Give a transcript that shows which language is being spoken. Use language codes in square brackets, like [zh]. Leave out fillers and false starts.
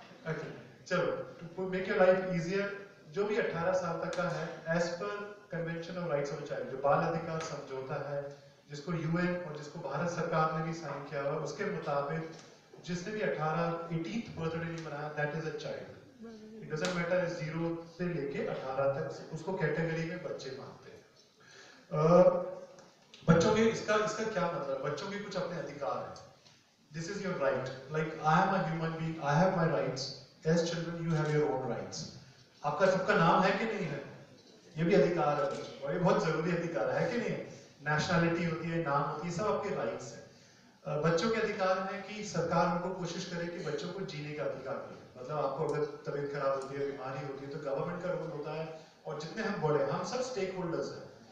[en] Okay, [hi] चलो, [en] to make your life easier, [hi] जो भी 18 साल तक का है, [en] as per Convention of Rights of a Child, [hi] जो बाल अधिकार समझौता है, जिसको UN और जिसको भारत सरकार ने भी साइन किया हुआ, उसके मुताबिक जिसने भी 18th बर्थडे नहीं मनाया, [en] that is a child. It doesn't matter [hi] 0 से लेके 18 तक, उसको कैटेगरी में बच्चे मानते हैं। बच्चों के इसका क्या मतलब? बच्चों के कुछ अपने अधिकार हैं। [en] This is your right. Like I am a human being, I have my rights. As children, you have your own rights. [hi] आपका सबका नाम है कि नहीं है? ये भी अधिकार है बच्चों, और ये बहुत जरूरी अधिकार है कि नहीं? नेशनैलिटी होती है, नाम होती है, सब आपके राइट्स हैं। बच्चों के अधिकार है कि सरकार उनको कोशिश करे कि बच्चों को जीने का अधिकार मिले। मतलब आपको अगर तबीयत खराब होती है, बीमारी होती है, तो गवर्नमेंट का रोल होता है, और जितने हम बड़े, हम सब स्टेक होल्डर्स हैं।